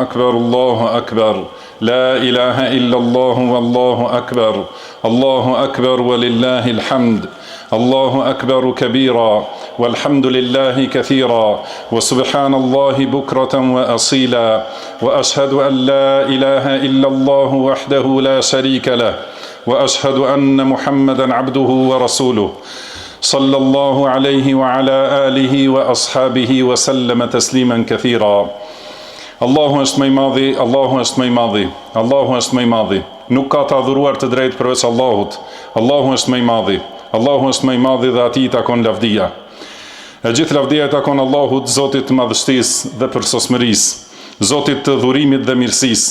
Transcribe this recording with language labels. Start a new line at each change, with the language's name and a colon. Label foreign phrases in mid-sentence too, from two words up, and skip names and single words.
Arabic: أكبر الله أكبر لا إله إلا الله والله أكبر الله أكبر ولله الحمد الله أكبر كبيرا والحمد لله كثيرا وسبحان الله بكرة وأصيلا وأشهد أن لا إله إلا الله وحده لا شريك له وأشهد أن محمدا عبده ورسوله صلى الله عليه وعلى آله وأصحابه وسلم تسليما كثيرا.
Albanian: Allahu është më i madhi, Allahu është më i madhi, Allahu është më i madhi. Nuk ka të adhuruar të drejtë përveç Allahut. Allahu është më i madhi, Allahu është më i madhi dhe atij i takon lavdia. E gjithë lavdia i takon Allahut, Zotit të madhështisë dhe përsosmërisë, Zotit të dhurimit dhe mirësisë.